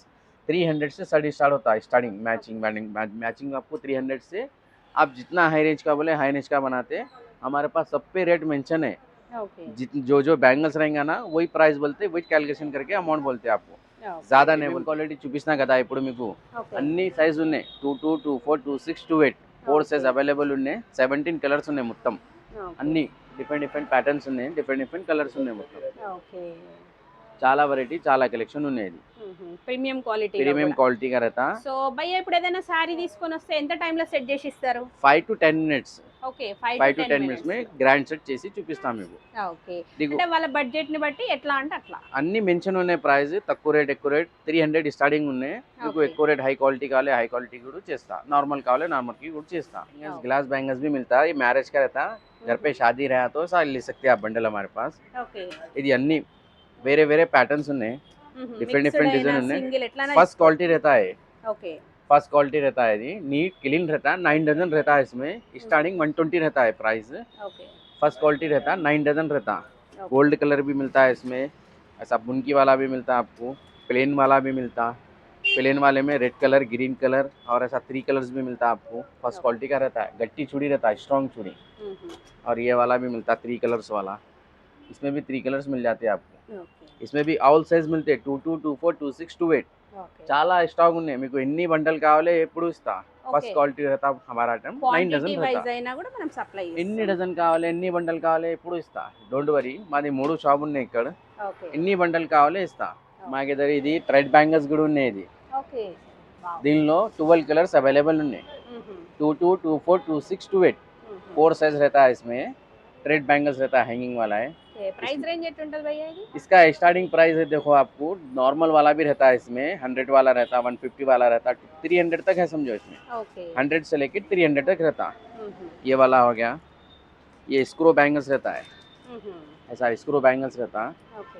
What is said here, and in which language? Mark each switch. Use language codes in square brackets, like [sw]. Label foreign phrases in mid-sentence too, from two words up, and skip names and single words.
[hi] 300 से स्टार्ट होता है. स्टार्टिंग मैचिंग आपको 300 से. आप जितना [en] high range [hi] का बोले [en] high range [hi] का बनाते हैं. हमारे पास सब पे रेट मेंशन है. ओके. जो बैंगल्स रहेंगे ना वही प्राइस बोलते, वही कैलकुलेशन करके अमाउंट बोलते हैं आपको. ज़्यादा नहीं. [te] क्वालिटी చూపిస్తున్నా కదా ఇప్పుడు మీకు. అన్ని సైజ్ ఉన్నాయి. 22, 24, 26, 28 4 [en] size available [te] ఉన్నాయి. 17 కలర్స్ ఉన్నాయి మొత్తం. అన్ని [en] different patterns [te] ఉన్నాయి. [en] different colours [te] ఉన్నాయి మొత్తం. ఓకే. చాలా వెరైటీ చాలా కలెక్షన్ ఉన్నాయి. ఇది [en] premium quality. premium quality [hi] का रहता. [te] సో భయ్య ఇప్పుడు ఏదైనా సారీ తీసుకొని వస్తే ఎంత టైం లో సెట్ చేసి ఇస్తారు? [en] 5 to 10 minutes. [te] ఓకే. [en] 5 to 10 minutes [te] में గ్రాండ్ సెట్ చేసి చూపిస్తాం మీకు. ఓకే. దిగు. అంటే వాళ్ళ బడ్జెట్ ని బట్టి ఎట్లా అంటే అట్లా అన్ని మెన్షన్ ఉన్నాయి ప్రైస్. తక్కువ రేట్ ఎక్కువ రేట్ 300 స్టార్టింగ్ ఉన్నాయి. మీకు [en] Okay. [te] ఎక్కువ రేట్ [en] high quality [te] కావాలి [en] high quality [te] కూడా చేస్తా. నార్మల్ కావాలి నార్మల్ की కూడా చేస్తా. [en] glass bangles [hi] भी मिलता है. ये मैरिज का रहता. घर पे शादी रहा तो सारे ले सकते हैं आप बंडल हमारे पास. [te] ఓకే. ఇది అన్ని వేరే ప్యాటర్న్స్ ఉన్నాయి. [en] different design [te] ఉన్నాయి. సింగిల్ ఎట్లా [en] first quality [hi] रहता है. [te] ఓకే. [en] first quality [hi] रहता है. ये [en] neat clean [hi] रहता है. 9 डजन रहता है इसमें. स्टार्टिंग 120 रहता है प्राइस. [te] ఓకే. [en] first quality [hi] रहता है. 9 डजन रहता. गोल्ड कलर भी मिलता है इसमें. ऐसा बुनकी वाला भी मिलता है आपको. प्लेन वाला भी मिलता. प्लेन वाले में [en] red colour green colour [hi] और ऐसा 3 कलर्स भी मिलता है आपको. [en] first quality [hi] का रहता है. गट्टी चूड़ी रहता है स्ट्रॉन्ग चूड़ी. और ये वाला भी मिलता है 3 कलर्स वाला. इसमें भी 3 कलर्स मिल जाते हैं आपको. [te] ఓకే. [hi] इसमें भी [en] all size [hi] मिलते हैं. 22, 24, 26, 28 [te] ఓకే. చాలా స్టాక్ ఉన్నాయి. మీకు ఎన్ని బండల్ కావాలి ఎప్పుడు ఇస్తా. ఫస్ట్ ఓకే. [hi] క్వాలిటీ रहता हमारा आइटम 9 [te] క్వాంటిటీ [hi] डजन [te] వైజ్ [hi] रहता. [te] అయినా కూడా మనం సప్లై ఎన్ని డజన్ కావాలి ఎన్ని బండల్ కావాలి ఎప్పుడు ఇస్తా. [en] don't worry. [te] మాది 3 షాప్ ఉన్నాయి ఇక్కడ. ఓకే. ఎన్ని బండల్ కావాలి ఇస్తా. మాకు దగ్గర ఇది [en] thread bangles [te] కూడా ఉన్నాయి. ఇది ఓకే. వావ్. దీనిలో 12 [en] colours available [te] ఉన్నాయి. 22, 24, 26, 28 4 [hi] साइज रहता है इसमें. [en] thread bangles [hi] रहता है हैंगिंग वाला है. [te] ఓకే. [en] price range [te] ఎట్లా ఉంటుంది భయ్య ఇది? [hi] इसका स्टार्टिंग प्राइस है देखो आपको. नॉर्मल वाला भी रहता है इसमें. 100 वाला रहता 150 वाला रहता 300 तक है समझो इसमें. [te] ఓకే. [hi] 100 से लेकर 300 तक रहता. ये वाला हो गया. ये [en] screw bangles [hi] रहता है. ऐसा [en] screw bangles [hi] रहता. [te] ఓకే.